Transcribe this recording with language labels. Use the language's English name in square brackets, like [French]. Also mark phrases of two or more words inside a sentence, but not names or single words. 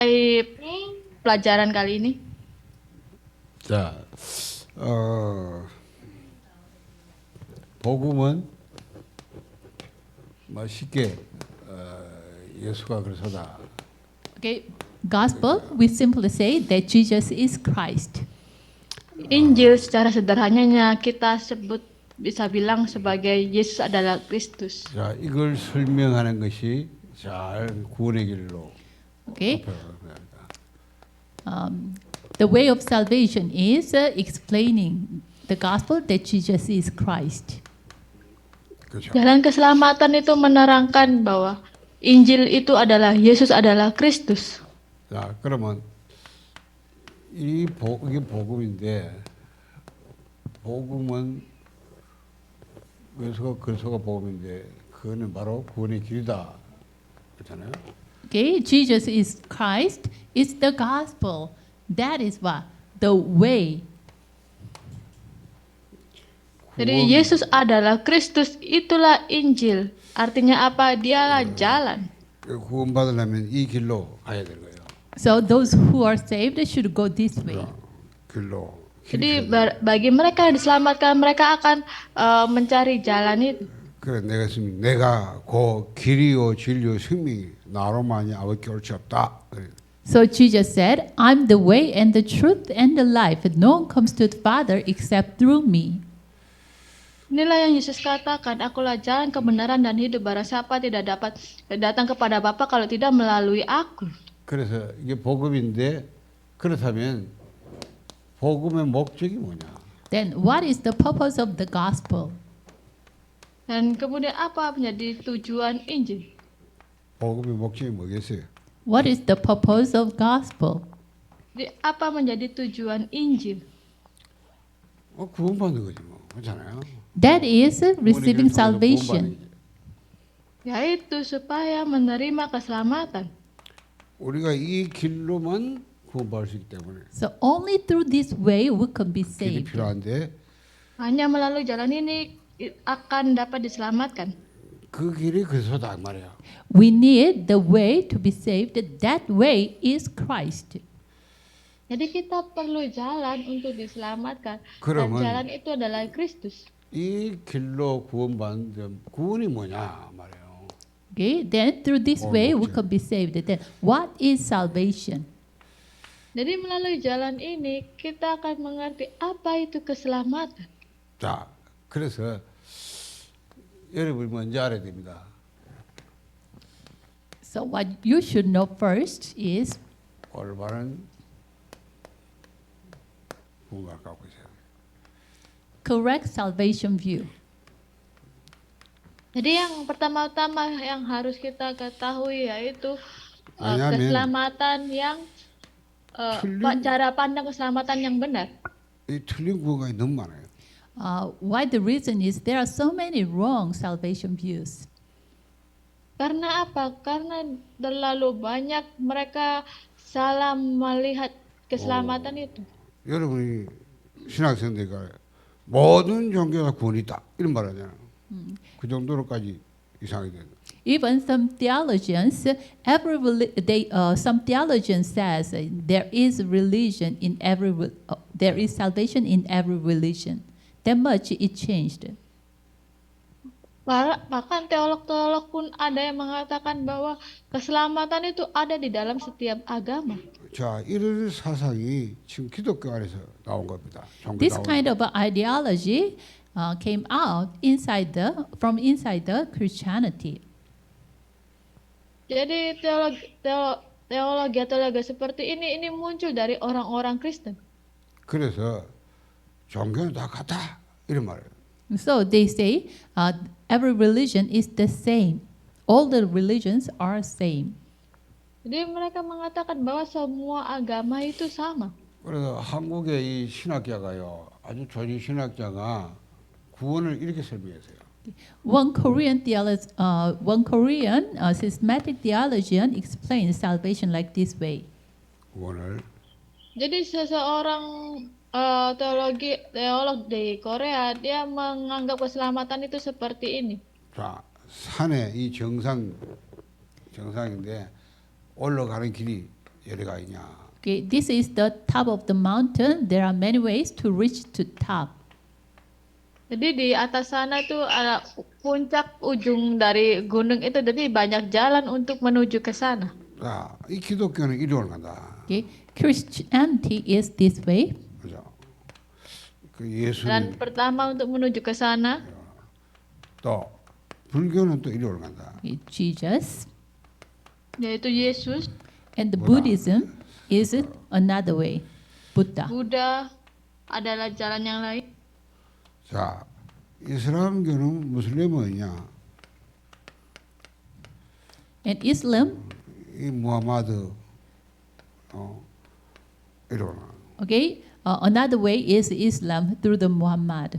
[Indonesian] pelajaran kali ini. [Korean] 자, 복음은 쉽게 예수가 그리스도다. [English] Okay, gospel, we simply say that Jesus is Christ. [Indonesian] Injil secara sederhananya kita sebut bisa bilang sebagai Yesus adalah Kristus. [Korean] 자, 이걸 설명하는 것이 잘 구원의 길로 [English] Okay, [Korean] 앞에 [English] the way of salvation is explaining the gospel that Jesus is Christ. [Korean] 그렇죠. [Indonesian] Jalan keselamatan itu menerangkan bahwa Injil itu adalah Yesus adalah Kristus. [Korean] 자, 그러면 이게 복음인데 복음은 예수가 그리스도가 복음인데 그거는 바로 구원의 길이다. 그렇잖아요. [English] Okay, Jesus is Christ, is the gospel. That is what? The way. [Indonesian] Jadi Yesus adalah Kristus, itulah Injil. Artinya apa? Dialah jalan. [Korean] 구원 받으려면 이 길로 가야 되는 거예요. [English] So those who are saved should go this way. [Korean] 길로. [Indonesian] Jadi bagi mereka yang diselamatkan, mereka akan mencari jalan itu. [Korean] 그래 내가 그 길이요 진리요 생명이 나로만이 아버지께 올 수 없다. [English] So Jesus said, I'm the way and the truth and the life. No one comes to the Father except through me. [Indonesian] Inilah yang Yesus katakan, akulah jalan kebenaran dan hidup. Barang siapa tidak dapat datang kepada Bapa kalau tidak melalui aku. [Korean] 그래서 이게 복음인데 그렇다면 복음의 목적이 뭐냐? [English] Then what is the purpose of the gospel? [Indonesian] Dan kemudian apa menjadi tujuan Injil? [Korean] 복음의 목적이 뭐겠어요? [English] What is the purpose of gospel? [Indonesian] Jadi apa menjadi tujuan Injil? [Korean] 구원받는 거지 뭐. 그렇잖아요. [English] That is receiving salvation. [Indonesian] Yaitu supaya menerima keselamatan. [Korean] 우리가 이 길로만 구원받을 수 있기 때문에 [English] So only through this way we can be [Korean] 길이 [English] saved. [Korean] 필요한데 [Indonesian] Hanya melalui jalan ini akan dapat diselamatkan. [Korean] 그 길이 그리스도다 말이야. [English] We need the way to be saved. That way is Christ. [Indonesian] Jadi kita perlu jalan untuk diselamatkan. Dan [Korean] 그러면 [Indonesian] jalan itu adalah Kristus. [Korean] 이 길로 구원받는 구원이 뭐냐 말이에요. [English] Okay, then through this way we can be saved. Then what is salvation? [Indonesian] Jadi melalui jalan ini kita akan mengerti apa itu keselamatan. [Korean] 자, 그래서 여러분이 먼저 알아야 됩니다. [English] So what you should know first is [Korean] 올바른 구원을 갖고 있어요. [English] correct salvation view. [Indonesian] Jadi yang pertama-tama yang harus kita ketahui yaitu [Korean] 왜냐하면 [Indonesian] keselamatan yang cara pandang keselamatan yang benar. [Korean] 이 틀린 구원이 너무 많아요. [English] Why the reason is there are so many wrong salvation views. [Indonesian] Karena apa? Karena terlalu banyak mereka salah melihat keselamatan itu. [Korean] 여러분이 신학생들과 모든 종교가 구원이 있다 이런 말 하잖아요. 그 정도로까지 이상하게 된다. [English] Even some theologians, some theologian says there is religion in there is salvation in every religion. That much it changed. [Indonesian] Bahkan teolog-teolog pun ada yang mengatakan bahwa keselamatan itu ada di dalam setiap agama. [Korean] 자, 이런 사상이 지금 기독교 안에서 나온 겁니다. [English] This kind of ideology came out from inside the Christianity. [Indonesian] Jadi teologi seperti ini muncul dari orang-orang Kristen. [Korean] 그래서 종교는 다 같다 이런 말이에요. [English] So they say every religion is the same. All the religions are same. [Indonesian] Jadi mereka mengatakan bahwa semua agama itu sama. [Korean] 그래서 한국의 이 신학자가요, 아주 좋은 신학자가 구원을 이렇게 설명했어요. [English] One Korean systematic theologian explains salvation like this way. [Korean] 구원을 [Indonesian] Jadi seseorang teolog di Korea dia menganggap keselamatan itu seperti ini. [Korean] 자, 산에 이 정상인데 올라가는 길이 여러 가지냐. [English] Okay, this is the top of the mountain. There are many ways to reach to top. [Indonesian] Jadi di atas sana itu ada puncak ujung dari gunung itu, jadi banyak jalan untuk menuju ke sana. [Korean] 자, 이 기독교는 이리로 간다. [English] Okay, Christianity is this way. [Korean] 그죠? 그 [Indonesian] Dan [Korean] 예수님 [Indonesian] pertama untuk menuju ke sana, [Korean] 또 불교는 또 이리로 간다. [English] Okay, Jesus. [Indonesian] yaitu Yesus. [English] And the Buddha. Buddhism is another way. [Indonesian] Buddha. Buddha adalah jalan yang lain. [Korean] 자, 이슬람교는 무슬림은 뭐냐? [English] And Islam, [Korean] 이 무하마드 이리로 나. [English] okay, another way is Islam through the Muhammad.